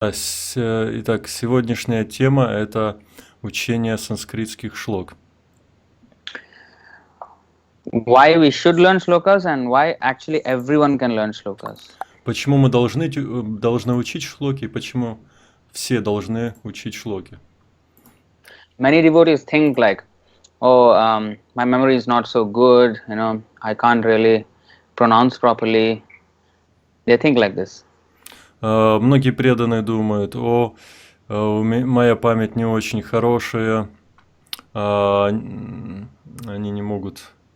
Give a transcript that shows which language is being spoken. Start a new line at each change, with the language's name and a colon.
Russian: Итак, сегодняшняя тема – это учение санскритских шлок.
English: Why we should learn shlokas and why actually everyone can learn shlokas.
Russian: Почему мы должны учить шлоки, и почему все должны учить шлоки?
English: Many devotees think like, oh, my memory is not so good, I can't really pronounce properly. They think like this.
Russian: Многие преданные думают, моя память не очень хорошая, они не могут